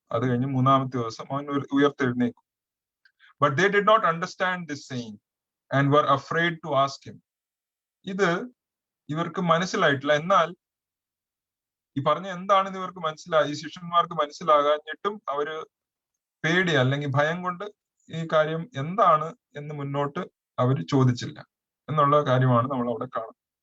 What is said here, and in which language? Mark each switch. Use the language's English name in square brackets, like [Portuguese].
[Malayalam] അത് കഴിഞ്ഞ് മൂന്നാമത്തെ ദിവസം അവൻ ഉയർത്തെഴുന്നേൽക്കും. [English] But they did not understand this saying and were afraid to ask him. [Malayalam] ഇത് ഇവർക്ക് മനസ്സിലായിട്ടില്ല. എന്നാൽ ഈ പറഞ്ഞ എന്താണെന്ന് ഇവർക്ക് മനസ്സിലായി, ഈ ശിഷ്യന്മാർക്ക് മനസ്സിലാകാഞ്ഞിട്ടും അവര് പേടി അല്ലെങ്കിൽ ഭയം കൊണ്ട് ഈ കാര്യം എന്താണ് എന്ന് മുന്നോട്ട് അവർ ചോദിച്ചില്ല എന്നുള്ള കാര്യമാണ് നമ്മൾ അവിടെ കാണുന്നത്.